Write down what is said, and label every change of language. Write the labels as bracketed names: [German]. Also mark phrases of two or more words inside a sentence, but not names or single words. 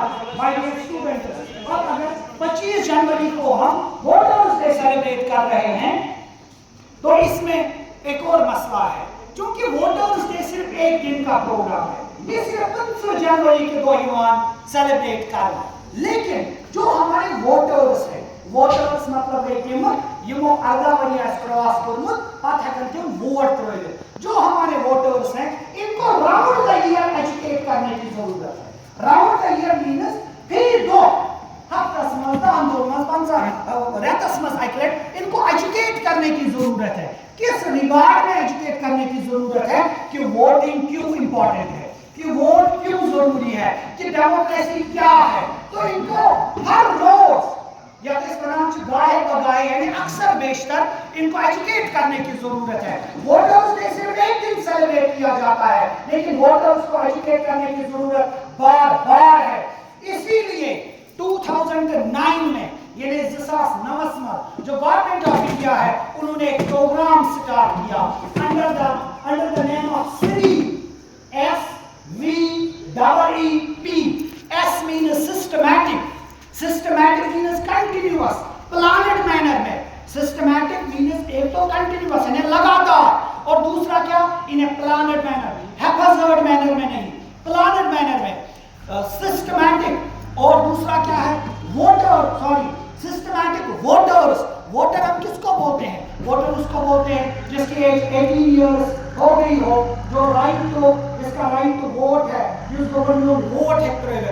[English] my dear students, [Urdu] اب اگر 25 جنوری کو ہم [English] voters day celebrate [Urdu] کر رہے ہیں تو اس میں ایک اور مسئلہ ہے. چونکہ [English] voters day [Urdu] صرف ایک دن کا پروگرام ہے، یہ صرف 25 جنوری کے دوران سیلیبریٹ کرنا. لیکن جو ہمارے ووٹرز ہیں، ووٹرز مطلب ہے کہ [Kashmiri] یمو 18 ؤری کراس کورمت پتہ ہیکن تم ووٹ ترٲوِتھ. [Urdu] جو ہمارے ووٹرز ہیں ان کو [English] round the year educate [Urdu] کرنے کی ضرورت ہے. [English] round the year means [Kashmiri] فی دو ہفتس مز 10 دۄہن مز 15 رٮ۪تس مز اکہِ لٹہِ [Urdu] ان کو ایجوکیٹ کرنے کی ضرورت ہے. کس ریگارڈ میں ایجوکیٹ کرنے کی ضرورت ہے؟ کہ ووٹنگ کیوں امپورٹنٹ ہے، کہ ووٹ کیوں ضروری ہے، کہ ڈیموکریسی کیا ہے. تو ان کو ہر روز یا اس پرنام سے گاہے بگاہے یعنی اکثر بیشتر ان کو ایجوکیٹ کرنے کی ضرورت ہے. [English] voters day [Urdu] صرف ایک دن سیلیبریٹ کیا جاتا ہے لیکن ووٹرز کو ایجوکیٹ کرنے کی ضرورت بار بار ہے. اسی لیے 2009 میں یعنی 2009 میں جو گورنمنٹ آف انڈیا ہے انہوں نے ایک پروگرام سٹارٹ کیا [English] under the name of SVEEP. S means systematic. Systematic means continuous. Planned manner [Urdu] میں [English] systematic means [Urdu] ایک تو continuous یعنی لگاتار، اور دوسرا کیا؟ [English] in a planned manner، haphazard manner [Urdu] میں نہیں، [English] planned manner میں. [Urdu] systematic اور دوسرا کیا ہے؟ [English] systematic voters. [Urdu] ووٹر ہم کس کو بولتے ہیں؟ ووٹر اس کو بولتے ہیں جس کی ایج 18 ایئرس ہو گئی ہو، جو [English] right to [Urdu] جس کا [English] right to vote [Urdu] ہے، جس کو ووٹ ہے.